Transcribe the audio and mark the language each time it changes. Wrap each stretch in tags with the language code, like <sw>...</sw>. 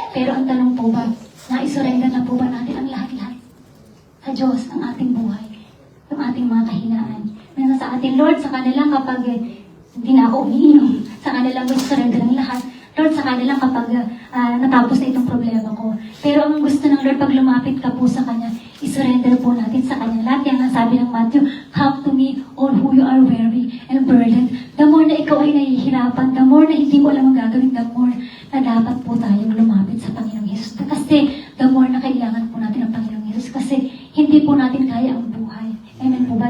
<tl>Pero ang tanong po ba, na-surrender na po ba natin ang lahat-lahat sa Diyos, ang ating buhay, yung ating mga kahinaan? Minsan sa atin, Lord, sa kanila kapag hindi na ako umiinom, sa kanila mo surrender ang lahat. Lord, sa kanila kapag natapos na itong problema ko. Pero ang gusto ng Lord, pag lumapit ka po sa Kanya, isurrender po natin sa Kanya. Lahat yan ang sabi ng</tl> <en>Matthew, come to me, all who you are weary and burdened. The more</en> <tl>na ikaw ay nahihirapan, the more na hindi mo alam ang gagawin, the more na dapat po tayong lumapit sa Panginoong Jesus. Kasi</tl> <en>the more</en> <tl>na kailangan po natin ang Panginoong Jesus. Kasi hindi po natin kaya ang buhay. Amen po ba?</tl>